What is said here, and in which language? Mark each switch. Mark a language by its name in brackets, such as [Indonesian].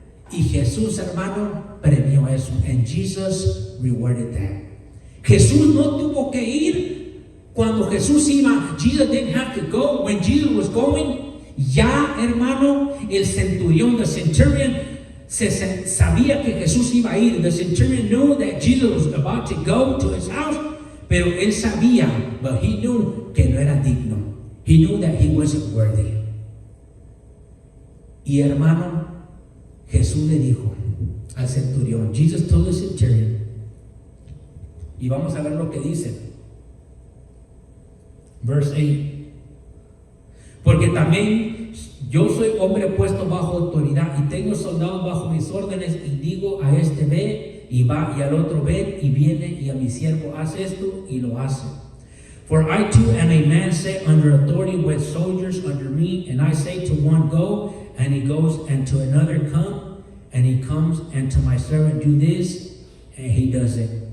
[Spanish] Y Jesús, hermano, premió eso. [English] And Jesus rewarded that. [Spanish] Jesús no tuvo que ir. Cuando Jesús iba, [English] Jesus didn't have to go. When Jesus was going, [Spanish] ya, hermano, el centurión, [English] the centurion, [Spanish] sabía que Jesús iba a ir. [English] The centurion knew that Jesus was about to go to his house, [Spanish] pero él sabía, [English] but he knew [Spanish] que no era digno. [English] He knew that he wasn't worthy. [Spanish] Y hermano, Jesús le dijo al centurión, [English] Jesus told the centurion, [Spanish] y vamos a ver lo que dice. [English] Verse 8. [Spanish] Porque también yo soy hombre puesto bajo autoridad y tengo soldados bajo mis órdenes, y digo a este ve y va, y al otro ven y viene, y a mi siervo hace esto y lo hace. [English] For I too am a man set under authority with soldiers under me, and I say to one, go, and he goes, and to another, come, and he comes, and to my servant, do this, and he does it.